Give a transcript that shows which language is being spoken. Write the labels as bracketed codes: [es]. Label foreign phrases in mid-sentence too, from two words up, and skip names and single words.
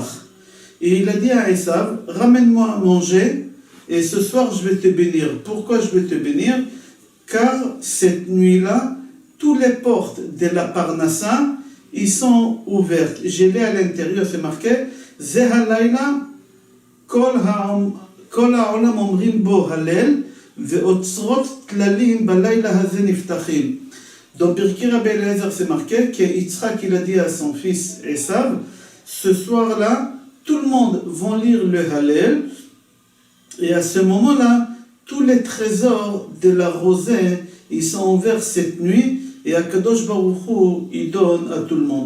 [fr] Et il a dit à Esav, ramène-moi à manger et ce soir je vais te bénir. Pourquoi je vais te bénir? Car cette nuit-là, toutes les portes de la Parnassa, ils sont ouvertes. J'ai lu à l'intérieur, c'est marqué, [he] זה הלילה כל העולם אומרים בו הלל ואוצרות טללים בלילה הזה נפתחים. [fr] Dans Pirkei Rabbi Eliezer, c'est marqué que Yitzhak, il a dit à son fils Esav, ce soir-là, tout le monde va lire le Hallel, et à ce moment-là, tous les trésors de la rosée, ils sont ouverts cette nuit, et [he] הקדוש ברוך הוא, [fr] il donne à tout le monde.